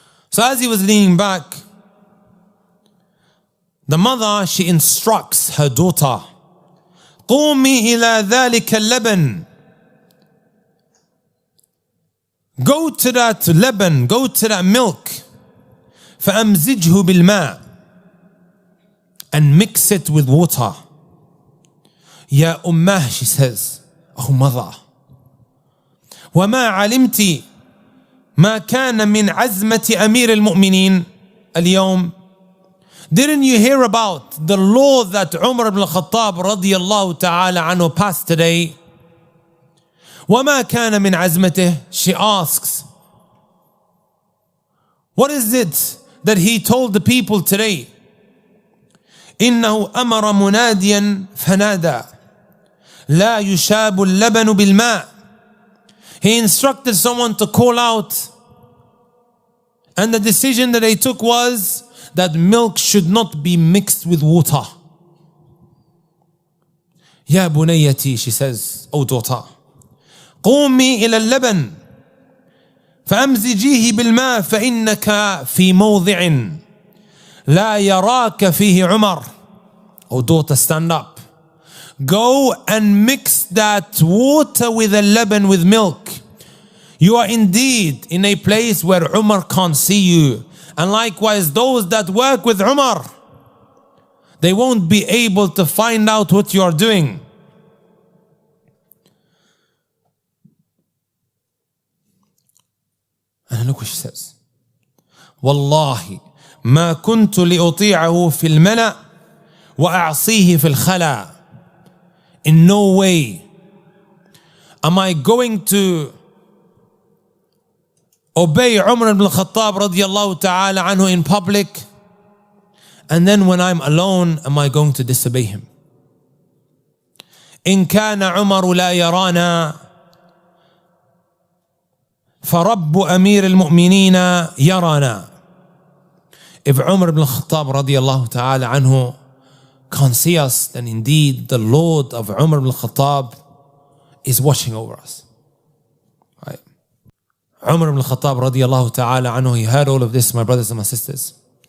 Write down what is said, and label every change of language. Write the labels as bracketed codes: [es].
[en] So as he was leaning back, the mother, she instructs her daughter, [ar] قومي إلى ذلك اللبن. [en] go to that leban, go to that milk, [ar] فأمزجه بالماء, [en] and mix it with water. [ar] Ya ummah, [en] she says, oh mother, [ar] وما علمت ما كان من عزمة أمير المؤمنين اليوم. [en] Didn't you hear about the law that Umar ibn al-Khattab radiyallahu ta'ala anhu passed today? [ar] وما كان من عزمته, [en] she asks, what is it that he told the people today? [ar] إنه أمر مناديا فنادى لا يشاب اللبن بالماء. [en] He instructed someone to call out, and the decision that they took was that milk should not be mixed with water. [ar] يا بنيتي, [en] she says, oh daughter, [ar] قومي إلى اللبن فأمزجيه بالماء فإنك في موضع لا يراك فيه عمر. [en] Oh daughter, stand up. Go and mix that water with the leban, with milk. You are indeed in a place where Umar can't see you. And likewise, those that work with Umar, they won't be able to find out what you are doing. And look what she says. [ar] والله ما كنت لأطيعه في الملأ وأعصيه في الخلاء. [en] In no way am I going to obey Umar ibn al-Khattab radiyallahu ta'ala anhu in public, and then when I'm alone, am I going to disobey him? [ar] إن كان عمر لا يرانا فرب أمير المؤمنين يرانا. [en] If Umar ibn al-Khattab radiyallahu ta'ala anhu can't see us, then indeed the Lord of Umar ibn al-Khattab is watching over us. Right? Umar ibn al-Khattab radiyallahu ta'ala anhu, he heard all of this, my brothers and my sisters.